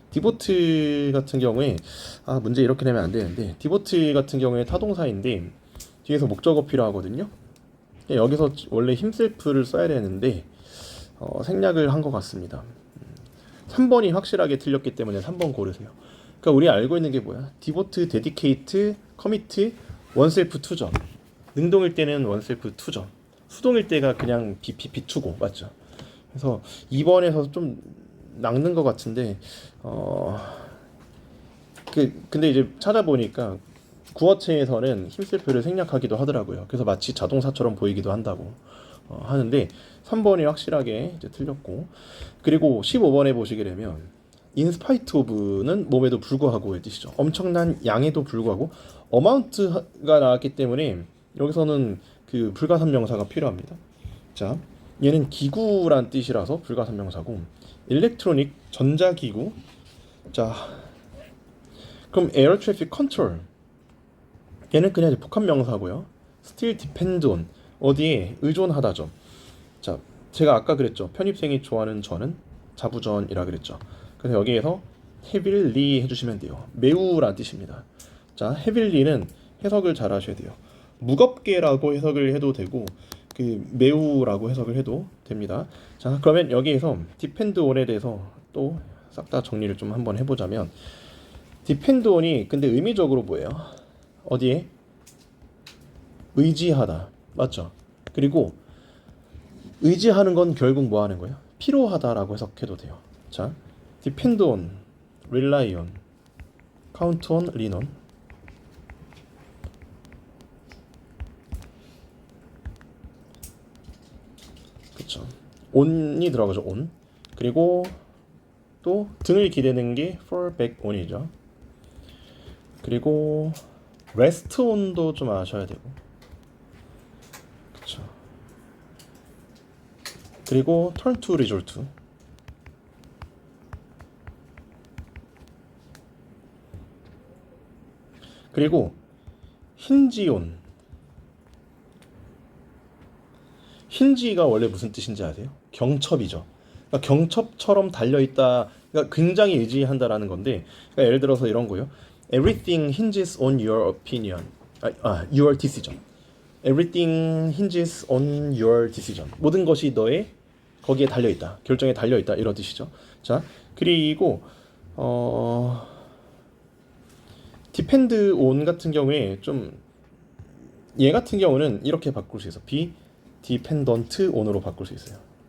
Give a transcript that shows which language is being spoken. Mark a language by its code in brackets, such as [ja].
[ko] devote 같은 경우에 문제 이렇게 내면 안 되는데, devote 같은 경우에 타동사인데 뒤에서 목적어 필요하거든요. 여기서 원래 himself를 써야 되는데 생략을 한 것 같습니다. 3번이 확실하게 틀렸기 때문에 3번 고르세요. 그러니까 우리 알고 있는 게 뭐야? [en] devote, dedicate, commit, oneself to죠. [ko] 능동일 때는 oneself to죠. 수동일 때가 그냥 비투고, 맞죠? 그래서 2번에서 좀 낚는 것 같은데, 근데 이제 찾아보니까 구어체에서는 힘쓸표를 생략하기도 하더라고요. 그래서 마치 자동사처럼 보이기도 한다고 하는데 3번이 확실하게 이제 틀렸고, 그리고 15번에 보시게 되면 in spite of는 몸에도 불구하고의 뜻이죠. 엄청난 양에도 불구하고 amount가 나왔기 때문에 여기서는 그 불가산명사가 필요합니다. 자, 얘는 기구란 뜻이라서 불가산명사고, electronic 전자기구. 자, 그럼 [en] air traffic control [ko] 얘는 그냥 이제 복합명사고요. [en] still depend on [ko] 어디에 의존하다죠. 자, 제가 아까 그랬죠. 편입생이 좋아하는 전은 자부전이라 그랬죠. 그래서 여기에서 heavily 해주시면 돼요. 매우란 뜻입니다. 자, heavily는 해석을 잘 하셔야 돼요. 무겁게라고 해석을 해도 되고, 그 매우라고 해석을 해도 됩니다. 자, 그러면 여기에서 depend on에 대해서 또 싹 다 정리를 좀 한번 해보자면, depend on이 근데 의미적으로 뭐예요? 어디에? 의지하다. 맞죠? 그리고 의지하는 건 결국 뭐 하는 거예요? 필요하다라고 해석해도 돼요. [en] 자, depend on, rely on, count on, lean on. [ko] 그쵸. on이 들어가죠. on. 그리고 또 등을 기대는 게 [en] fall back on [ko] 이죠. 그리고 rest on도 좀 아셔야 되고. 그쵸. [en] 그리고 turn to resort to. 그리고 hinge on. [ko] 힌지가 원래 무슨 뜻인지 아세요? 경첩이죠. 그러니까 경첩처럼 달려있다. 그러니까 굉장히 의지한다라는 건데, 그러니까 예를 들어서 이런 거요. [en] Everything hinges on your opinion. Your decision. Everything hinges on your decision. [ko] 모든 것이 너의 거기에 달려있다. 결정에 달려있다. 이런 뜻이죠. 자, 그리고 depend on 같은 경우에 좀, 얘 같은 경우는 이렇게 바꿀 수 있어. [en] be dependent on [ko] 으로 바꿀 수 있어요.